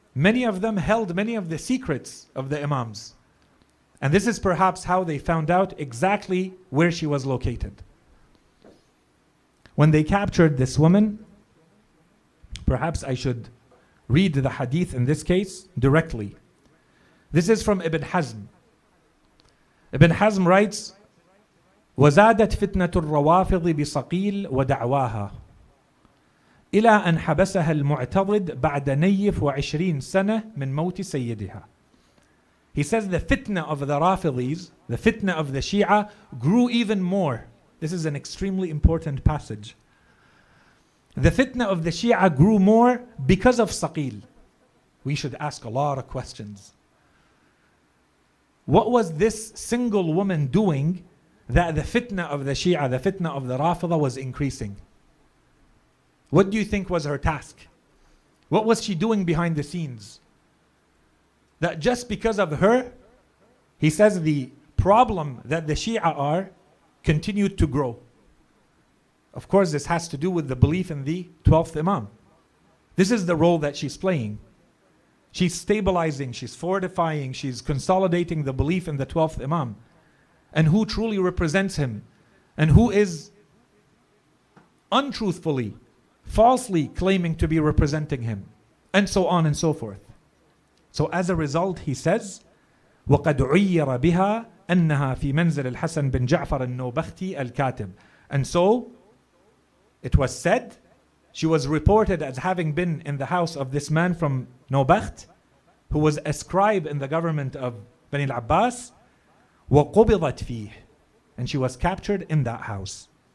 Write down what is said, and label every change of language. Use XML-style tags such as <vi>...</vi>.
<en>many of them held many of the secrets of the Imams. And this is perhaps how they found out exactly where she was located. When they captured this woman, perhaps I should read the hadith in this case directly. This is from Ibn Hazm. Ibn Hazm writes,</en> <ar>وزادت فتنة الروافض بصقيل ودعواها إلى أن حبسها المعتضد بعد نيف 20 سنة من موت سيدها.</ar> <en>He says the fitna of the Rafidis, the fitna of the Shia, grew even more. This is an extremely important passage. The fitna of the Shia grew more because of Saqil. We should ask a lot of questions. What was this single woman doing that the fitna of the Shia, the fitna of the Rafida was increasing? What do you think was her task? What was she doing behind the scenes? That just because of her, he says the problem that the Shia are continued to grow. Of course, this has to do with the belief in the 12th Imam. This is the role that she's playing. She's stabilizing, she's fortifying, she's consolidating the belief in the 12th Imam and who truly represents him and who is untruthfully, falsely claiming to be representing him, and so on and so forth. So as a result, he says,</en> <ar>وَقَدْ عُيِّرَ بِهَا أَنَّهَا فِي مَنْزِلِ الْحَسَنِ بن جعفر النوبختي الكاتب.</ar> <en>And so, it was said, she was reported as having been in the house of this man from Nobakht, who was a scribe in the government of Bani al-Abbas,</en> <ar>وَقُبِضَتْ فِيهِ.</ar> <en>And she was captured in that house.</en>